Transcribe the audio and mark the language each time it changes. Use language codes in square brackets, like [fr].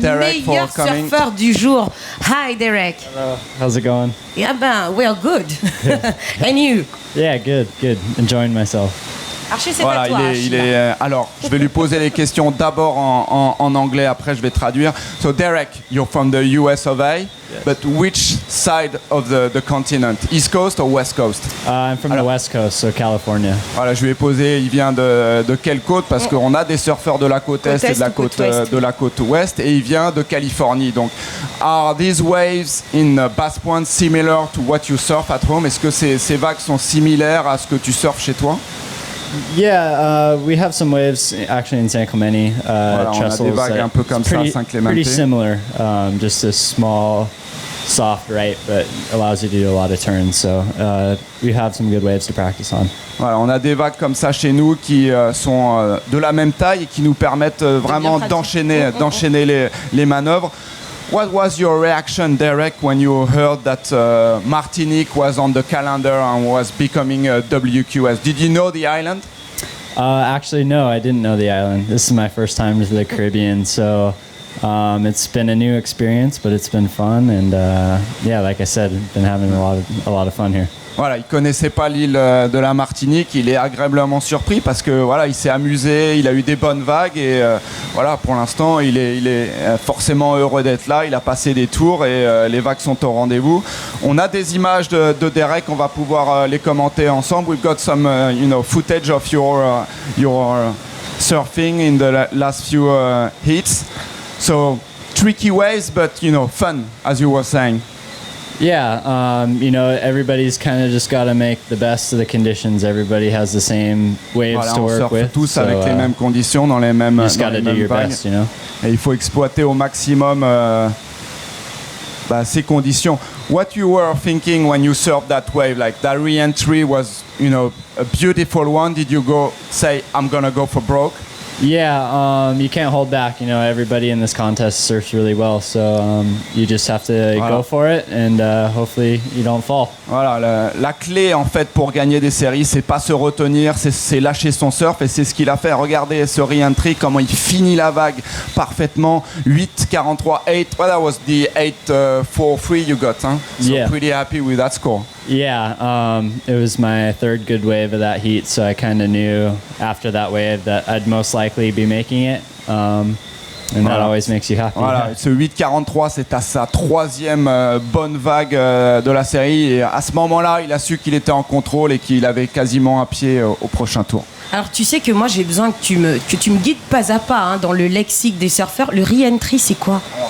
[fr] Derek, meilleur surfeur du jour. [en] Hi Derek. Hello. How's it going? Yeah, we're good. And you? Yeah, good. Enjoying myself. [fr] Archie, c'est à toi. Alors, je vais lui poser les questions d'abord en anglais, après je vais traduire. [en] So Derek, you're from the US of A, yes. But which side of the continent? East Coast or West Coast? I'm from the West Coast, so California. [fr] Voilà, je lui ai posé, il vient de quelle côte? Parce qu'on a des surfeurs de la côte Est et de la côte Ouest, et il vient de Californie. Donc, [en] are these waves in Bass Point similar to what you surf at home? [fr] Est-ce que ces vagues sont similaires à ce que tu surfes chez toi? [en] Yeah, we have some waves actually in San Clemente. [fr] Voilà, on a des vagues un peu comme ça à San Clemente. [en] Pretty similar, just a small, soft right, but allows you to do a lot of turns. So we have some good waves to practice on. [fr] Voilà, on a des vagues comme ça chez nous qui sont de la même taille et qui nous permettent vraiment d'enchaîner les manœuvres. [en] What was your reaction, Derek, when you heard that Martinique was on the calendar and was becoming a WQS? Did you know the island? Actually, no, I didn't know the island. This is my first time to the Caribbean, so it's been a new experience, but it's been fun, and yeah, like I said, been having a lot of fun here. [fr] Voilà, il connaissait pas l'île de la Martinique, il est agréablement surpris parce que voilà, il s'est amusé, il a eu des bonnes vagues et voilà, pour l'instant, il est forcément heureux d'être là, il a passé des tours et les vagues sont au rendez-vous. On a des images de Derek, on va pouvoir les commenter ensemble. [en] We've got some footage of your surfing in the last few heats. So tricky waves, but fun, as you were saying. Yeah, everybody's kind of just got to make the best of the conditions. Everybody has the same waves to work with. [fr] Tous avec les mêmes conditions, dans les mêmes [en] just got to do your best, [fr] Et il faut exploiter au maximum ces conditions. [en] What you were thinking when you surfed that wave, like that re-entry was, a beautiful one. Did you say, I'm gonna go for broke? Yeah, you can't hold back. You know, everybody in this contest surfs really well, so you just have to go for it, and hopefully you don't fall. [fr] Voilà, la clé en fait pour gagner des séries, c'est pas se retenir, c'est lâcher son surf, et c'est ce qu'il a fait. Regardez ce re-entry, comment il finit la vague parfaitement. 8-43, 8. [en] Well, that was the 8-4-3 you got, huh? So Yeah. pretty happy with that score. Yeah, it was my third good wave of that heat, so I kind of knew after that wave that I'd most likely be making it, and that always makes you happy. [fr] Voilà, ce 8-43, c'est à sa troisième bonne vague de la série, et à ce moment-là, il a su qu'il était en contrôle et qu'il avait quasiment un pied au prochain tour. Alors tu sais que moi j'ai besoin que tu me guides pas à pas dans le lexique des surfeurs. Le re-entry, c'est quoi?